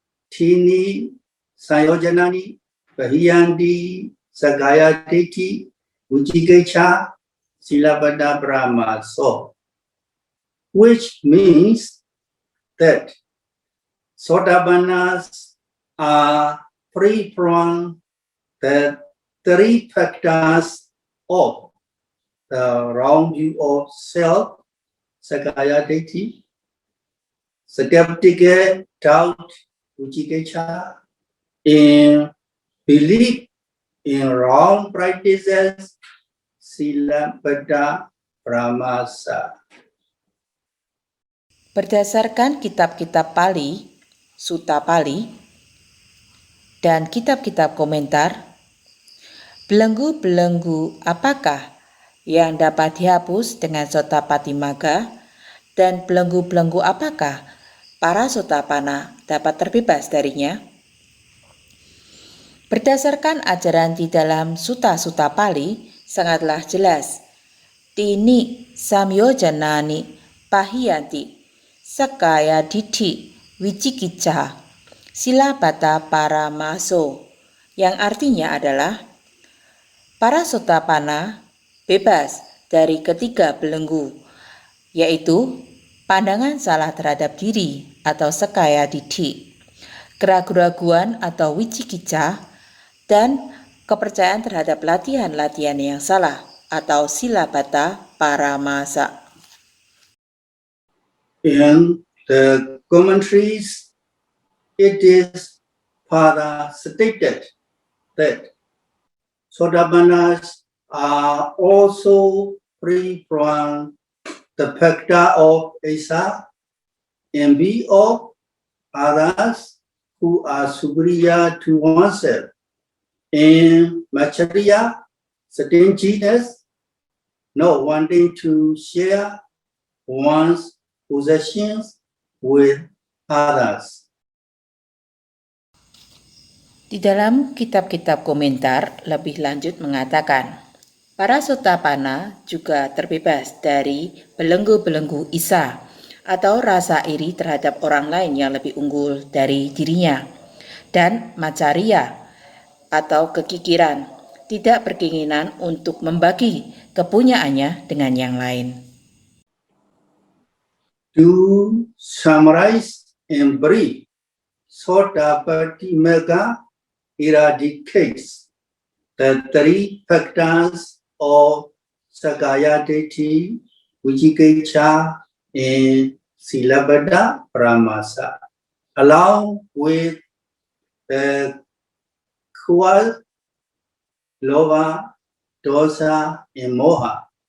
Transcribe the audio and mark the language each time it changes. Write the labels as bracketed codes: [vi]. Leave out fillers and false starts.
[pi] Tini Sayojanani Bahiyandi Sagaya Deti Ujikecha Silabada Brahma [en] So, which means that Sotapannas are free from the three factors of the wrong view of self, Sagaya Deti, skeptical doubt, Ujikecha, and belief in wrong practices, Silabada Pramasa. [id] Berdasarkan kitab-kitab Pali, Sutta Pali, dan kitab-kitab komentar, belenggu-belenggu apakah yang dapat dihapus dengan Sotapanna Magga dan belenggu-belenggu apakah para Sotapanna dapat terbebas darinya? Berdasarkan ajaran di dalam Sutta-Sutta Pali sangatlah jelas. [pi] Tini samyojanani pahiyanti sakaya ditti wicikicca silabata paramaso, [id] yang artinya adalah para Sotapanna bebas dari ketiga belenggu, yaitu pandangan salah terhadap diri atau sakaya ditti, keraguan-raguan atau wicikicca, dan kepercayaan terhadap latihan-latihan yang salah atau silabata paramasa. [en] In the commentaries, it is further stated that Sotapannas are also free from the factor of Asa, envy of others who are superior to oneself, and Macharia, stinginess, not wanting to share one's possessions with others. [id] Di dalam kitab-kitab komentar lebih lanjut mengatakan, para Sotapanna juga terbebas dari belenggu-belenggu Isa atau rasa iri terhadap orang lain yang lebih unggul dari dirinya, dan Macharia atau kekikiran, tidak berkeinginan untuk membagi kepunyaannya dengan yang lain. [en] To summarize and brief, Sotapanna Magga eradicates the three factors of Sakaya Ditti, Vijigicca, and Silabada Pramasa, along with the Kval, Lova, Dosa, and Moha.